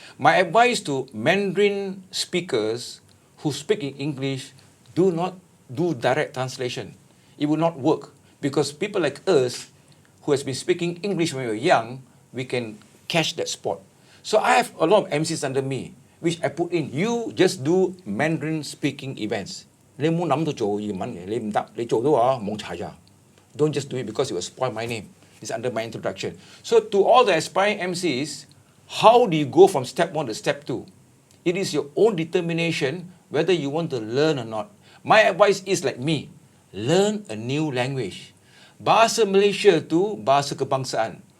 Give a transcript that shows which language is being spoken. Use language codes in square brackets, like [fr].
[en] My advice to Mandarin speakers who speak in English, do not do direct translation. It will not work because people like us who has been speaking English when we were young, we can catch that spot. So I have a lot of MCs under me, which I put in. You just do Mandarin speaking events. [yue] 你唔好諗到做英文嘅，你唔得，你做到啊冇齊咋。 [en] Don't just do it because it will spoil my name. It's under my introduction. So to all the aspiring MCs, how do you go from step 1 to step 2? It is your own determination whether you want to learn or not. My advice is like me, learn a new language. [ms] Bahasa Malaysia tu bahasa kebangsaan.